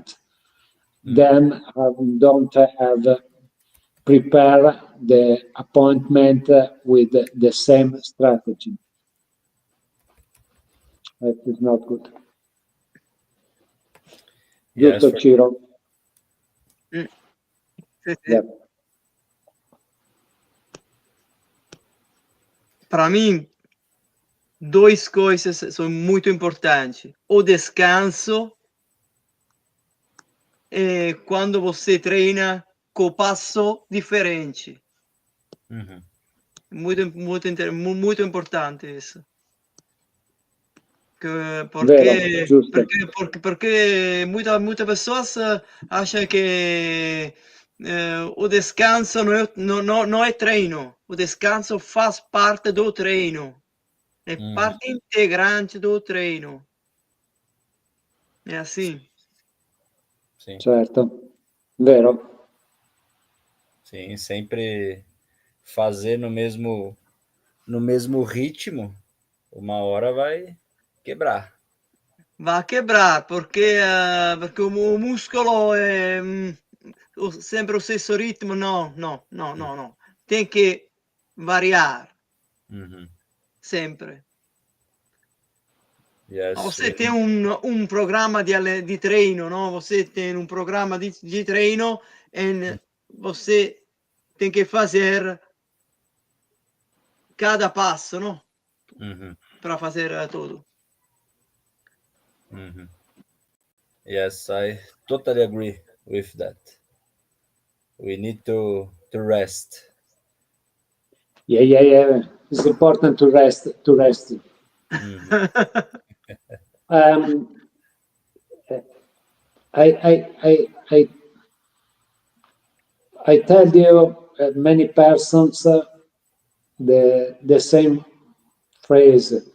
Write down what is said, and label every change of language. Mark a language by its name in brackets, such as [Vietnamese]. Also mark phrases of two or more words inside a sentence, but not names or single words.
[English] Hmm. Them don't have prepare the appointment with the same strategy. That is not good. Yes, [Italian] Giusto, [English] for Ciro? [Italian] Mm, sì, sì. [English] Yeah. [Portuguese] Para mim, duas coisas são muito importantes. O descanso e quando você treina com passo diferente. Hmm. Muito importante isso. [Italian] Vero, giusto. [Portuguese] Porque muitas pessoas acham que o descanso não é treino. O descanso faz parte do treino. É Hmm. parte integrante do treino. É assim. Sim, [Italian] Certo. Vero. [Portuguese] sim, sempre fazer no mesmo ritmo, uma hora vai quebrar. [Spanish] Va a quebrar [Italian] perché o muscolo è sempre lo stesso ritmo. [Portuguese] No, no, no, no, no. Tem que variar Mhm. sempre. [English] Yes, [Portuguese] Você tem um programa de treino, não? Você tem um programa de treino e você tem que fazer cada passo, não? Mhm. Para fazer tudo. Mhm. [English] Yes, I totally agree with that. We need to rest. Yeah. It's important to rest. I tell you, many persons the same phrase.